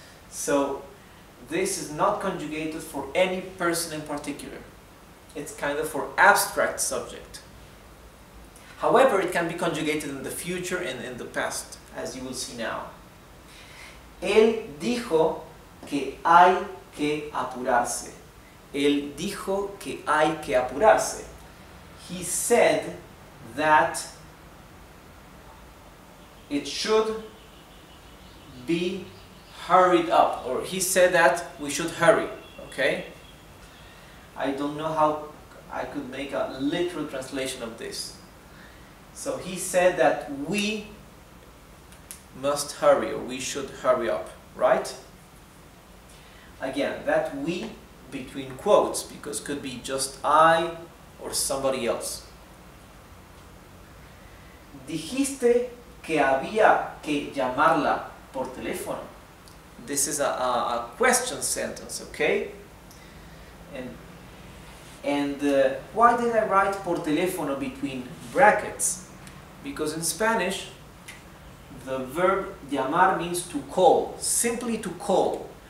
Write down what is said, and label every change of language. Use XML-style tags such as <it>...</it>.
<en>So this is not conjugated for any person in particular. It's kind of for abstract subject. However, it can be conjugated in the future and in the past, as you will see now.</en> <es>Él dijo que hay que apurarse. Él dijo que hay que apurarse.</es> <en>He said that it should be hurried up, or he said that we should hurry, okay? I don't know how I could make a literal translation of this. So he said that we must hurry, or we should hurry up, right? Again, that we between quotes, because could be just I or somebody else.</en> <es>Dijiste que había que llamarla por teléfono.</es> <en>This is a question sentence, okay? And why did I write por teléfono between brackets? Because in Spanish, the verb llamar means to call, simply to call.</en>